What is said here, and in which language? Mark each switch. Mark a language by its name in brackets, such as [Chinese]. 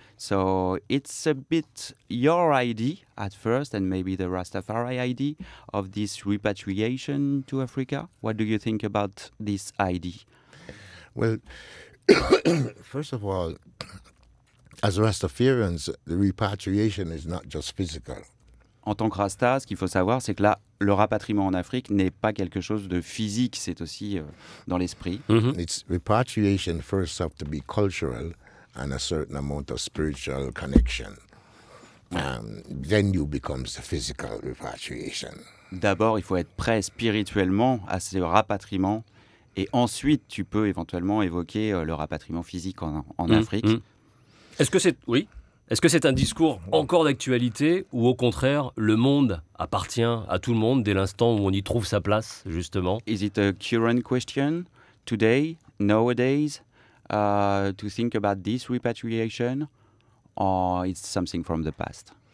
[English] So it's a bit your idea at first, and maybe the Rastafari idea of this repatriation to Africa. What do you think about this idea? Well, first of all, as Rastafarians, the repatriation is not just physical. [French] En tant que Rasta, ce qu'il faut savoir, c'est que là, le rapatriement en Afrique n'est pas quelque chose de physique, c'est aussi dans l'esprit. [English] It's repatriation first have to be cultural and a certain amount of spiritual connection. Then you becomes the physical repatriation. [French] D'abord, il faut être prêt spirituellement à ce rapatriement Et ensuite, tu peux éventuellement évoquer le rapatriement physique en Afrique. Est-ce que c'est un discours encore d'actualité ou au contraire, le monde appartient à tout le monde dès l'instant où on y trouve sa place, justement? [English] Is it a current question today, nowadays, to think about this repatriation, or it's something from the past?